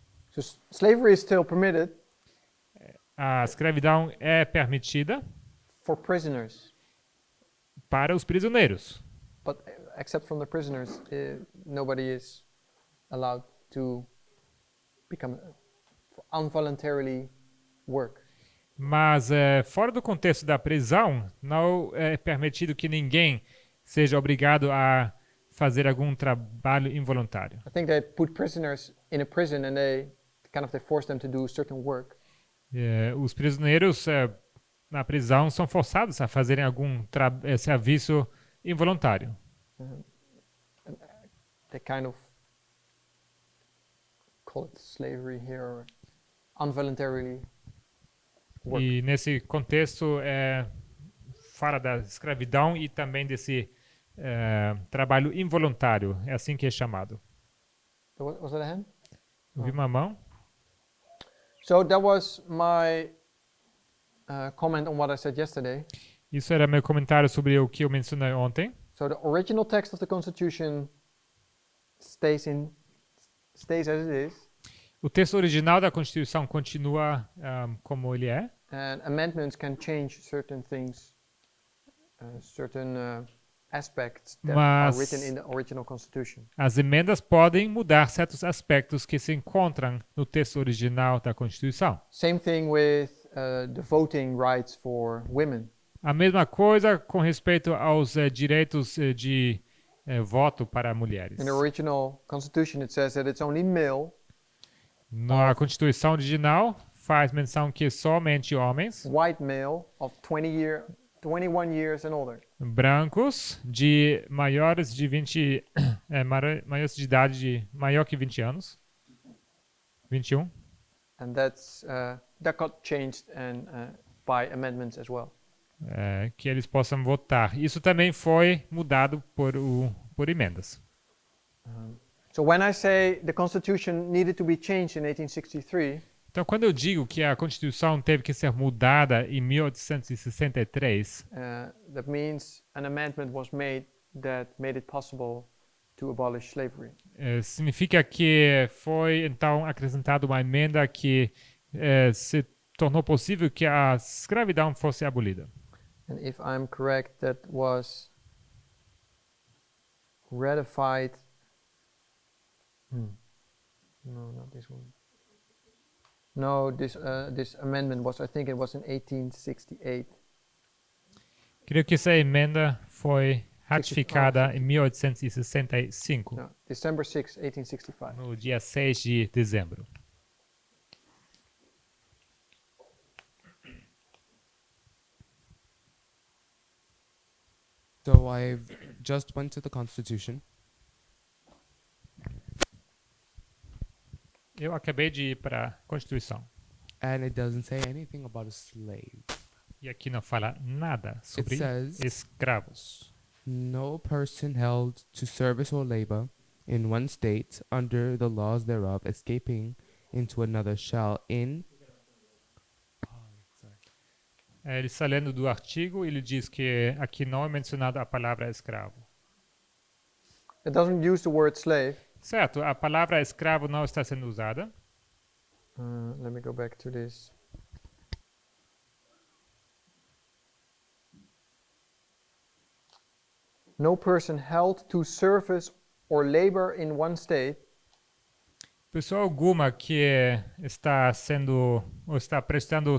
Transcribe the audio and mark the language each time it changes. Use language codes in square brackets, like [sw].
[en] So slavery is still permitted [pt] A escravidão é permitida [en] for prisoners, [pt] para os prisioneiros, [en] but except from the prisoners, nobody is allowed to become involuntarily work. [pt] mas fora do contexto da prisão, não é permitido que ninguém seja obrigado a fazer algum trabalho involuntário. [en] I think they put prisoners in a prison and they force them to do certain work. [pt] Os prisioneiros na prisão são forçados a fazerem algum serviço involuntário. [en] They call it slavery here, or involuntarily work. [pt] E nesse contexto fala da escravidão e também desse trabalho involuntário. É assim que é chamado. [en] Was that a hand? [pt] Eu vi uma mão. [en] So that was my comment on what I said yesterday. [pt] Isso era meu comentário sobre o que eu mencionei ontem. [en] So the original text of the Constitution stays as it is, [pt] O texto original da Constituição continua como ele é. [en] and amendments can change certain things, certain aspects that are [pt] Mas- [en] written in the original Constitution. [pt] As emendas podem mudar certos aspectos que se encontram no texto original da Constituição. [en] Same thing with the voting rights for women. [pt] A mesma coisa com respeito aos direitos de voto para mulheres. [en] In the original constitution, it says that it's only male [pt] Na Constituição original, faz menção que somente homens [en] white male of 21 years and older. [pt] brancos de maiores de 20 maiores de idade maior que 20 anos, 21. [en] And that got changed by amendments as well. [pt] Que eles possam votar. Isso também foi mudado por emendas. [en] So when I say the Constitution needed to be changed in 1863, [pt] Então, quando eu digo que a Constituição teve que ser mudada em 1863, [en] that means an amendment was made that made it possible to abolish slavery. [pt] Significa que foi então acrescentada uma emenda que se tornou possível que a escravidão fosse abolida. [en] And if I'm correct, that was ratified. No, not this one. No, this amendment was, I think it was in 1868. [pt] Creio que essa emenda foi ratificada em 1865, [en] No, December 6, 1865. [pt] no dia 6 de dezembro. [en] So I've just went to the Constitution, [pt] Eu acabei de ir para a Constituição. [en] and it doesn't say anything about a slave. [pt] E aqui não fala nada sobre [en] says- [pt] escravos. [en] No person held to service or labor in one state under the laws thereof, escaping into another shall [pt] Ele está lendo do artigo e ele diz que aqui não é mencionada a palavra escravo. [en] It doesn't use the word slave. [pt] Certo, a palavra escravo não está sendo usada. [en] Let me go back to this. No person held to service or labor in one state [pt] Pessoa alguma que está sendo ou está prestando